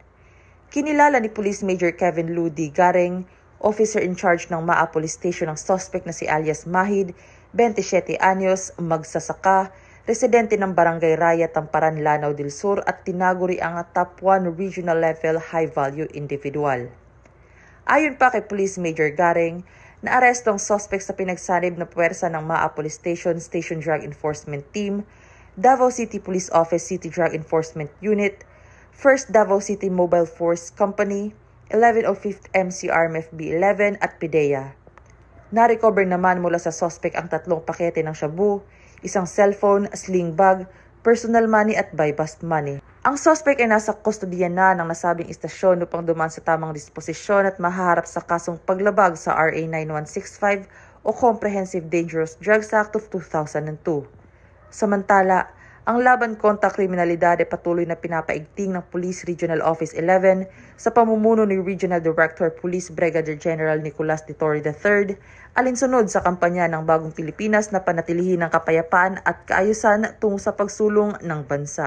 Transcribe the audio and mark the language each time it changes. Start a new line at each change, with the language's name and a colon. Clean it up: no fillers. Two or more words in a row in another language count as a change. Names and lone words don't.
Filipino: Kinilala ni Police Major Kevin Ludi Gareng,
English: officer in charge
Filipino: ng MAA Police Station ng suspect na si alias Mahid, 27 anyos, magsasaka, residente ng Barangay Raya, Tamparan, Lanao del Sur at tinaguri ang
English: top 1 regional level high-value individual.
Filipino: Ayon pa kay Police Major Gareng, naaresto ang suspect sa pinagsanib na puwersa ng MAA Police Station Station Drug Enforcement Team, Davao City Police Office City Drug Enforcement Unit, 1st Davao City Mobile Force Company, 1105th MCRMFB 11 at PIDEA. Na-recover naman mula sa suspect ang 3 pakete ng shabu, isang cellphone,
English: sling bag, personal money
Filipino: at
English: buy-bust money.
Filipino: Ang suspect ay nasa kustodiya na ng nasabing istasyon upang dumaan sa tamang disposisyon at mahaharap sa kasong paglabag sa RA 9165 o Comprehensive Dangerous Drugs Act of 2002. Samantala, ang laban kontra kriminalidad ay patuloy na pinapaigting ng Police Regional Office 11 sa pamumuno ni Regional Director Police Brigadier General Nicolas de Torre III, alinsunod sa kampanya ng Bagong Pilipinas na panatilihin ang kapayapaan at kaayusan tungo sa pagsulong ng bansa.